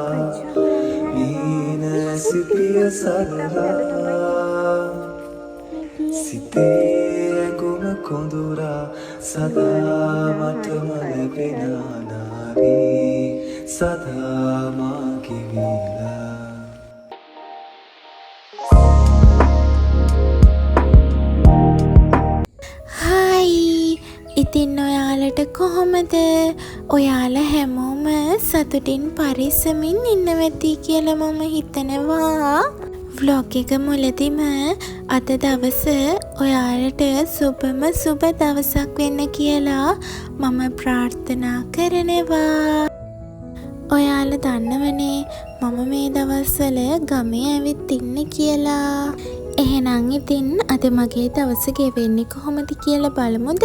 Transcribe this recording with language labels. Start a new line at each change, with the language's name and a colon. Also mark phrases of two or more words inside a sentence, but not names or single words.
Sinhala: Nina Sipia Sarala Site Guma Kondura Sada Matama Lepina Navi Sada Makivila හයි ඉතින් ඔයාලට කොහොමද ඔයාලා හැමෝම සතුටින් පරිස්සමින් ඉන්නවැති කියලා මම හිතනවා vlog එක මුලදීම අද දවස ඔයාලට සුබ දවසක් වෙන්න කියලා මම ප්‍රාර්ථනා කරනවා ඔයාලා දන්නවනේ මම මේ දවස්වල ගමේ ඇවිත් ඉන්නේ කියලා එහෙනම් ඉතින් අද මගේ දවස ගෙවෙන්නේ කොහොමද කියලා බලමුද?